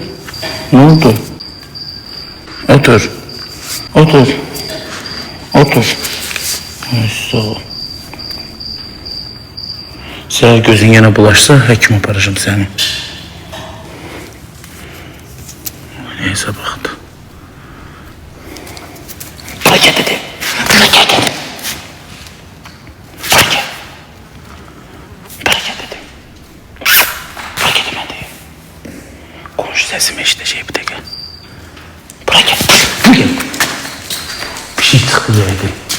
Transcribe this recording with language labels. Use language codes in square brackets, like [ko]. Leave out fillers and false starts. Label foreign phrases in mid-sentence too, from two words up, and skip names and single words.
[tr] Ne oldu? Otur. Otur. Otur. Ay, sağ ol. [az] Səhər gözün yenə bulaşsa, həkim aparacağım səni. Neysə baxdı. [tr] Bırak ya dedi. Bırak ya dedi. Bırak ya. Bırak ya dedi. Bırak ya demedi. Konuş sesimi işte bir de gel. Bırak ya. Bırak ya. Bir şey tıkıyaydı.